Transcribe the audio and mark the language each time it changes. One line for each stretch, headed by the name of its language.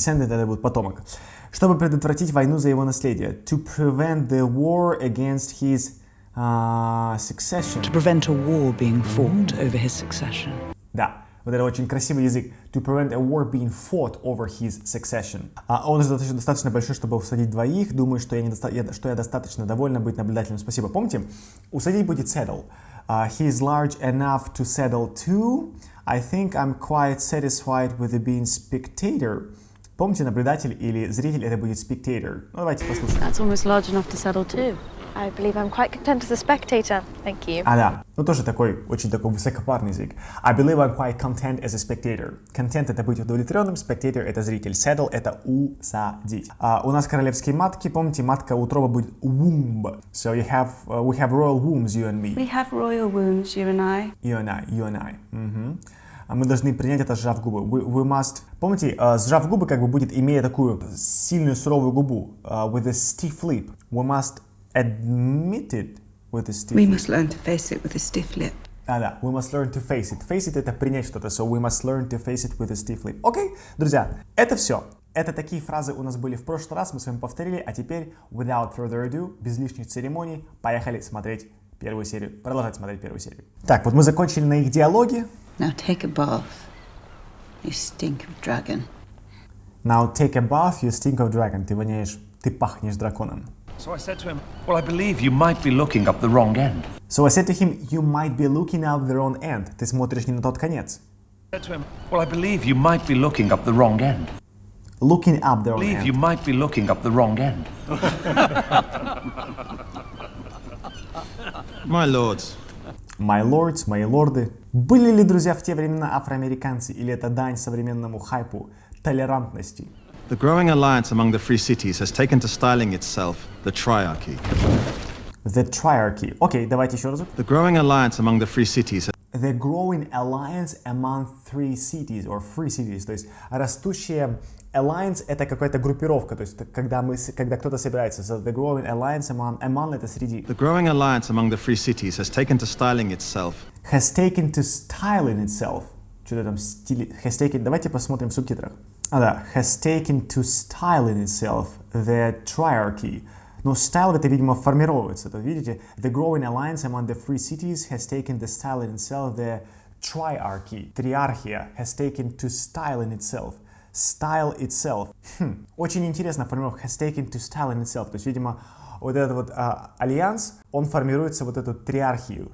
Russian: Descendant — это будет потомок. Чтобы предотвратить войну за его наследие.
English: To prevent the war against his succession. To prevent a war being fought over his succession.
Russian: Да, вот это очень красивый язык.
English: To prevent a war being fought over his succession.
Russian: Он же достаточно большой, чтобы усадить двоих. Думаю, что я достаточно довольна быть наблюдателем. Спасибо. Помните? Усадить будет settle.
English: He is large enough to settle two. I think I'm quite satisfied with being spectator.
Russian: Помните, наблюдатель или зритель — это будет spectator. Ну, давайте послушаем.
English: That's almost large enough to settle too. I believe I'm quite content as a spectator. Thank you.
Russian: Да. Ну, тоже очень такой высокопарный язык.
English: I believe I'm quite content as a spectator.
Russian: Content — это быть удовлетворенным, spectator — это зритель. Settle — это усадить. У нас королевские матки. Помните, матка утроба будет womb.
English: So we have royal wombs, you and me. We have royal wombs, you and I. You and I.
Russian: Мы должны принять это, сжав губы.
English: We must...
Russian: Помните, сжав губы как бы будет, имея такую сильную суровую губу.
English: With a stiff lip. We must admit it with a stiff lip. We must learn to face it with a stiff lip. Да. We must learn to face it.
Russian: Face it — это принять что-то.
English: So we must learn to face it with a stiff lip.
Russian: Окей, друзья, это все. Это такие фразы у нас были в прошлый раз, мы с вами повторили, а теперь,
English: without further ado,
Russian: без лишних церемоний, поехали смотреть первую серию, продолжать смотреть первую серию. Так, вот мы закончили на их диалоге.
English: Now take a bath. You stink of dragon. Now take a bath, you stink of dragon.
Russian: Ты пахнешь драконом.
English: So I said to him, well, I believe you might be looking up the wrong end. So I said to him, you might be looking up the wrong end. Ты смотришь не на тот конец. I said to him, well, I believe you might be looking up the wrong end. Looking up the wrong I believe end. you might be looking up the wrong end. My lords. My lords,
Russian: мои лорды. Были ли, друзья, в те времена афроамериканцы, или это дань современному хайпу толерантности?
English: The growing alliance among the free cities has taken to styling itself the triarchy.
Russian: The triarchy. Окей, давайте еще разок.
English: The growing alliance among the free cities. The growing alliance among three cities, or free cities.
Russian: То есть растущая alliance — это какая-то группировка, то есть когда кто-то собирается.
English: So the growing alliance among
Russian: это среди.
English: The growing alliance among the free cities has taken to styling itself. Has taken to styling itself.
Russian: Что-то там стиле.
English: Has taken.
Russian: Давайте посмотрим в субтитрах. Да.
English: Has taken to styling itself the triarchy.
Russian: Но style — это, видимо, формировывается. То видите,
English: the growing alliance among the free cities has taken to style in itself the triarchy. Триархия has taken to style in itself. Style itself.
Russian: Очень интересно формировка
English: has taken to style in itself.
Russian: То есть, видимо, вот этот вот альянс, он формируется вот эту триархию.